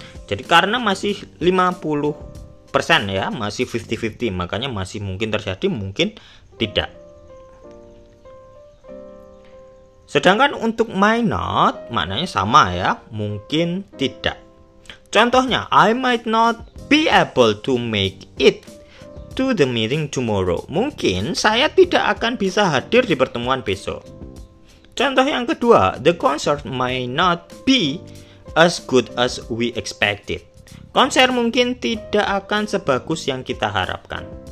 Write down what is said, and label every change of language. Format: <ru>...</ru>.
<id>Jadi karena masih 50% ya, masih 50-50, makanya masih mungkin terjadi, mungkin tidak. Sedangkan untuk may not maknanya sama ya, mungkin tidak. Contohnya,</id> <en>I might not be able to make it to the meeting tomorrow.</en> <id>Mungkin saya tidak akan bisa hadir di pertemuan besok. Contoh yang kedua,</id> <en>the concert may not be as good as we expected.</en> <id>Konser mungkin tidak akan sebagus yang kita harapkan.</id>